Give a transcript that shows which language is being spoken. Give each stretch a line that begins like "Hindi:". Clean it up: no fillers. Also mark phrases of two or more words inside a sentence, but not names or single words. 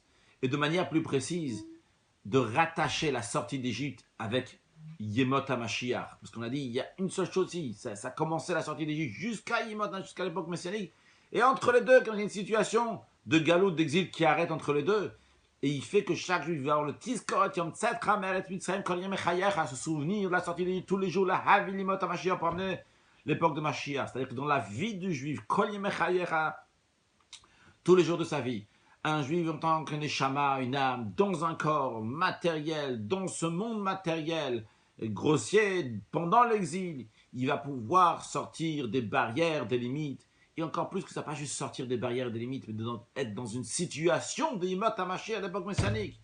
French: Et de manière plus précise, de rattacher la sortie d'Égypte avec
Hebrew: ימות המשיח.
French: Parce qu'on a dit, il y a une seule chose ici, ça commençait la sortie d'Égypte jusqu'à Yemot, jusqu'à l'époque messianique. Et entre les deux, quand il y a une situation de galoute, d'exil qui arrête entre les deux, et il fait que chaque juif va avoir le
Hebrew: תזכור יום צאתך מארץ מצרים כל יום חייך,
French: se souvenir de la sortie d'Égypte tous les jours,
Hebrew: להביא ימות המשיח
French: pour amener l'époque de Mashiach. C'est-à-dire que dans la vie du juif,
Hebrew: כל יום חייך,
French: tous les jours de sa vie, un juif en tant que neshama, une âme, dans un corps matériel, dans ce monde matériel, grossier, pendant l'exil, il va pouvoir sortir des barrières, des limites, et encore plus que ça, pas juste sortir des barrières et des limites, mais être dans une situation de
Hebrew: ימות המשיח
French: à l'époque messianique.